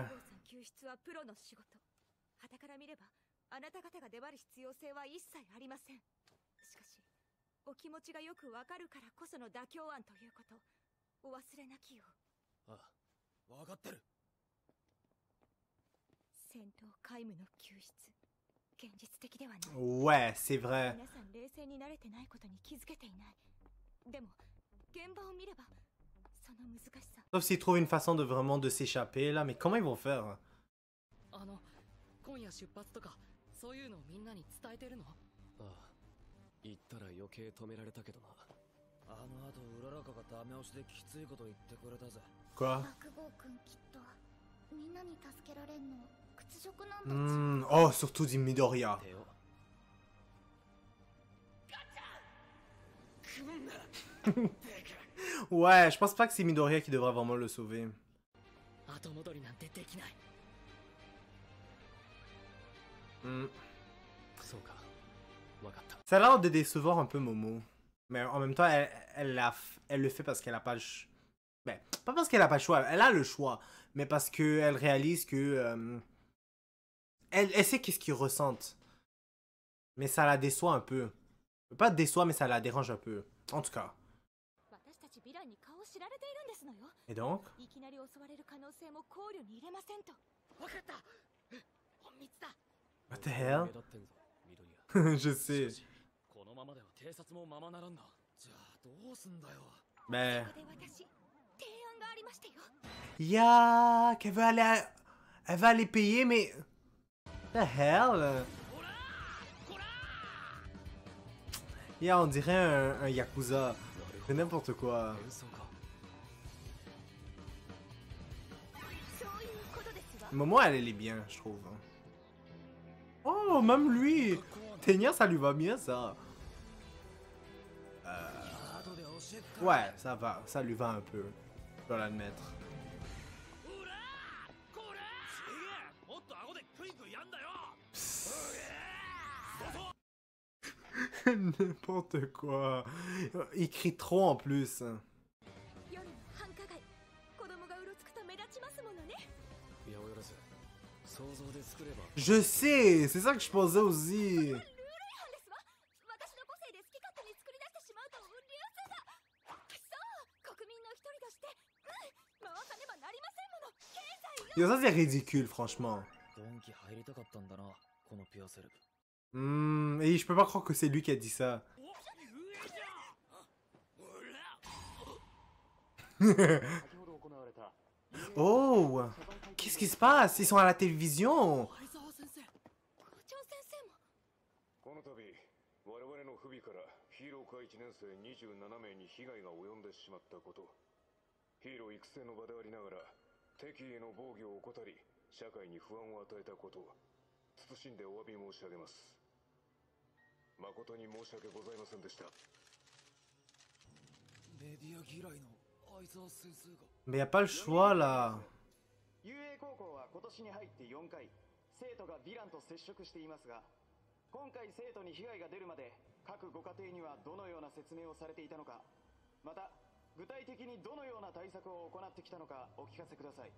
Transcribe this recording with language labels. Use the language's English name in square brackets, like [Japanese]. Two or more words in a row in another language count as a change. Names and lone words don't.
[Japanese] お父さん救出はプロの仕事。傍から見ればあなた方が粘る必要性は一切ありません。しかしお気持ちがよくわかるからこその妥協案ということお忘れなきよう。ああ、分かってる。戦闘皆無の救出、現実的ではない。 [French] Ouais, c'est vrai. [Japanese] 皆さん冷静に慣れてないことに気づけていない。でも現場を見ればその難しさ。 [French] Sauf s'ils trouvent une façon de vraiment de s'échapper là, mais comment ils vont faire? [Japanese] 今夜出発とかそういうのをみんなに伝えてるの？ああ、言ったら余計止められたけどな。あの後うららかがダメ押しできついこと言ってくれたぜ。 [French] Quoi? [Japanese] 爆豪くんきっとみんなに助けられんの屈辱なんだ。 [French] Oh, surtout dit Midoriya. [Japanese] 手を [French] Ouais, je pense pas que c'est Midoriya qui devrait vraiment le sauver. [Japanese] 後戻りなんてできない。 Hmm. そうか、わかった。 [French] Ça a l'air de décevoir un peu Momo. Mais en même temps, elle le fait parce qu'elle a pas le choix. Ben, pas parce qu'elle a pas le choix, elle a le choix. Mais parce qu'elle réalise que... elle sait qu'est-ce qu'ils ressentent. Mais ça la déçoit un peu. Pas déçoit, mais ça la dérange un peu. En tout cas. [Japanese] 私たちヴィランに顔を知られているんですのよ。 [French] Et donc? [Japanese] いきなり襲われる可能性も考慮に入れませんと。わかった。本密だ。 [English] What the hell? [Japanese] 目立ってんぞ、緑谷。 [French] Je sais. [Japanese] このままでは偵察もままならんな。じゃあどうすんだよ。 [French] Mais... [Japanese] ここで私提案がありましてよ。 [English] Yeah, [French] qu'elle veut aller... Elle va aller payer, mais... [English] The hell? Yeah, [French] on dirait un Yakuza. C'est n'importe quoi. [Japanese] 演奏か。そういうことですわ。 [French] Momo, elle est bien, je trouve. Oh, même lui! Tenya, ça lui va bien, ça. Ouais, ça va. Ça lui va un peu. Je dois l'admettre. [Japanese] もっと顎でクイクイやんだよ。 [French] N'importe quoi. Il crie trop en plus. [Japanese] 夜の繁華街、子供がうろつくと目立ちますものね。八百万、想像で作れば。 [French] Je sais, c'est ça que je pensais aussi. [Japanese] ルール違反ですわ。私の個性で好き勝手に作り出してしまうと流通が。そう、国民の一人として、回さねばなりませんもの。経済 [French] Yo, ça c'est ridicule, franchement. [Japanese] ドンキ入りたかったんだな、このピアセルブ。 [French] Et je peux pas croire que c'est lui qui a dit ça. Oh! Qu'est-ce qui se passe? Ils sont à la télévision! [Japanese] 相沢先生。校長先生も。この度我々の不備からヒーロー科1年生27名に被害が及んでしまったこと、ヒーロー育成の場でありながら敵意への防御を怠り社会に不安を与えたこと、謹んでお詫び申し上げます。誠に申し訳ございませんでした。メディア嫌いの相沢先生が。 [French] Mais y a pas le choix là. [Japanese] 雄英高校は今年に入って4回生徒がヴィランと接触していますが、今回生徒に被害が出るまで各ご家庭にはどのような説明をされていたのか、また具体的にどのような対策を行ってきたのかお聞かせください。